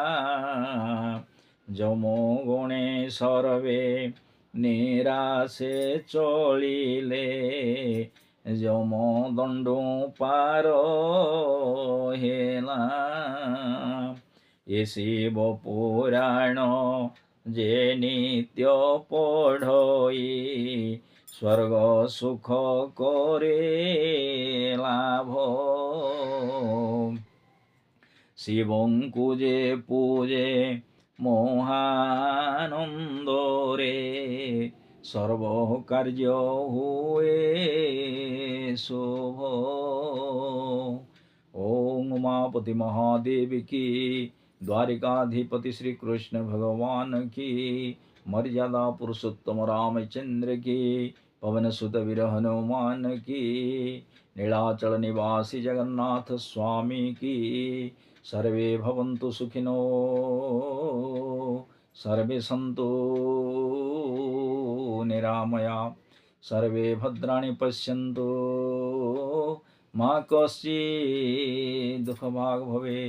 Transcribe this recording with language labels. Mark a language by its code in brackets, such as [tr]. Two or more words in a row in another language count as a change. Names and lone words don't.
[or] ଯମଗଣେ ସର୍ବେ ନିରାଶେ ଚଳିଲେ ଯମଦଣ୍ଡ ପାର ହେଲା। ଏ ଶିବ ପୁରାଣ ଯେ ନିତ୍ୟ ପଢ଼ଇ ସ୍ୱର୍ଗ ସୁଖ କରେ ଲାଭ। ଶିବଙ୍କୁ ଯେ ପୂଜେ ମହାନନ୍ଦରେ ସର୍ବ କାର୍ଯ୍ୟ ହୁଏ ଶୁଭ। [hi] ओम उमापति महादेव की, द्वारिकाधिपति श्री कृष्ण भगवान की, मर्यादा पुरुषोत्तम रामचंद्र की, पवन सुत वीर हनुमान की, नीलाचल निवासी जगन्नाथ स्वामी की। [sa] सर्वे भवन्तु सुखिनो सर्वे सन्तु निरामया सर्वे भद्राणि पश्यन्तु मा कश्चित् दुःखभाग् भवेत्।